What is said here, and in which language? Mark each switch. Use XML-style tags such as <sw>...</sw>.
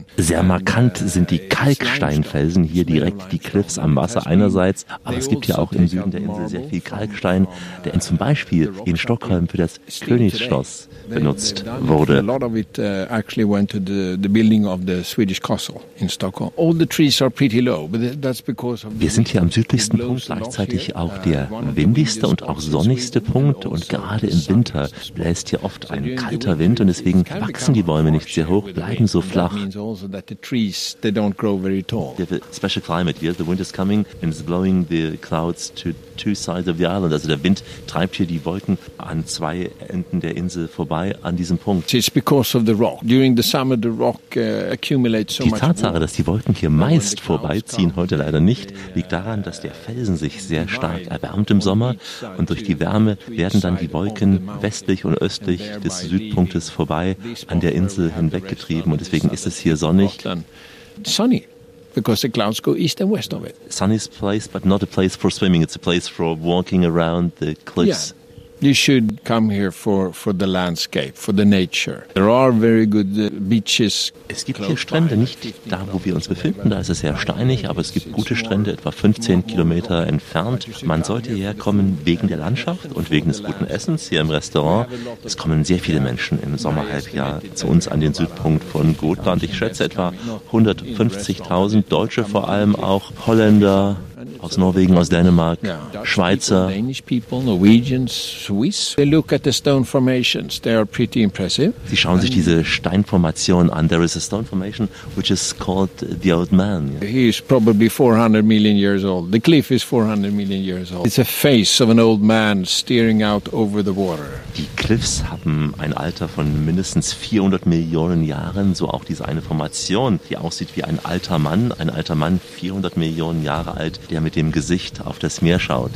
<de>Sehr markant sind die Kalksteinfelsen hier direkt, die Cliffs am Wasser einerseits, aber es gibt ja auch im Süden der Insel sehr viel Kalkstein, der zum Beispiel in Stockholm für das Königsschloss benutzt wurde.</de> <en>A lot of it actually went to the building of the Swedish castle in Stockholm. All the trees are pretty low, but that's because</en> <de>wir sind hier am südlichsten Punkt, gleichzeitig auch der windigste und auch sonnigste Punkt, und gerade im Winter bläst hier oft ein kalter Wind und deswegen wachsen die Bäume nicht sehr hoch, bleiben so flach.</de> <en>Special climate here, the wind is coming and it's blowing the clouds to two sides of the island.</en> <de>Also der Wind treibt hier die Wolken an zwei Enden der Insel vorbei an diesem Punkt.</de> <en>It's because of the rock. During the summer the rock accumulates so much.</en> <de>Die Tatsache, dass die Wolken hier meist vorbeiziehen, heute leider nicht, liegt daran, dass der Felsen sich sehr stark erwärmt im Sommer, und durch die Wärme werden dann die Wolken westlich und östlich des Südpunktes vorbei an der Insel hinweggetrieben, und deswegen ist es hier sonnig.</de> <en>Sunny. Because the clouds go east and west of it. Sunny's place, but not a place for swimming. It's a place for walking around the cliffs. Yeah. You should come here for the landscape, for the nature. There are very good beaches.</en> <de>Es gibt hier Strände, nicht da, wo wir uns befinden, da ist es sehr steinig, aber es gibt gute Strände, etwa 15 Kilometer entfernt. Man sollte herkommen wegen der Landschaft und wegen des guten Essens hier im Restaurant. Es kommen sehr viele Menschen im Sommerhalbjahr zu uns an den Südpunkt von Gotland. Ich schätze etwa 150.000 Deutsche, vor allem auch Holländer, aus Norwegen, aus Dänemark, ja. Schweizer.</de> <en>Danish people, Norwegians, Swiss. They look at the stone formations. They are pretty impressive.</en> <de>Sie schauen sich diese Steinformation an.</de> <en>There is a stone formation which is called the Old Man. He is probably 400 million years old. The cliff is 400 million years old. It's a face of an old man staring out over the water.</en> <de>Die Cliffs haben ein Alter von mindestens 400 Millionen Jahren, so auch diese eine Formation, die aussieht wie ein alter Mann. Ein alter Mann, 400 Millionen Jahre alt, der mit dem Gesicht auf das Meer schaut.</de>